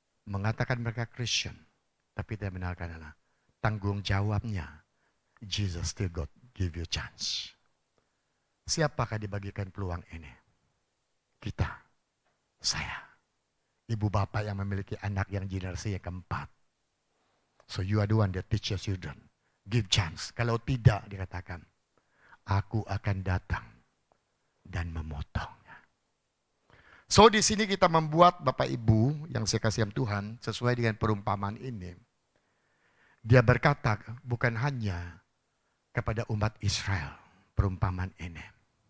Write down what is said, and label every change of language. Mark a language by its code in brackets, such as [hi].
[id] Mengatakan mereka Kristen tapi tidak mengenal Allah. Tanggung jawabnya, [en] Jesus still God give you chance. [id] Siapakah dibagikan peluang ini? Kita, saya, ibu bapak yang memiliki anak yang generasi yang keempat. [en] So you are the one that teach your children. Give chance. [id] Kalau tidak dikatakan, aku akan datang dan memotongnya. So di sini kita membuat Bapak Ibu yang saya kasih Tuhan sesuai dengan perumpamaan ini. Dia berkata bukan hanya kepada umat Israel perumpamaan ini.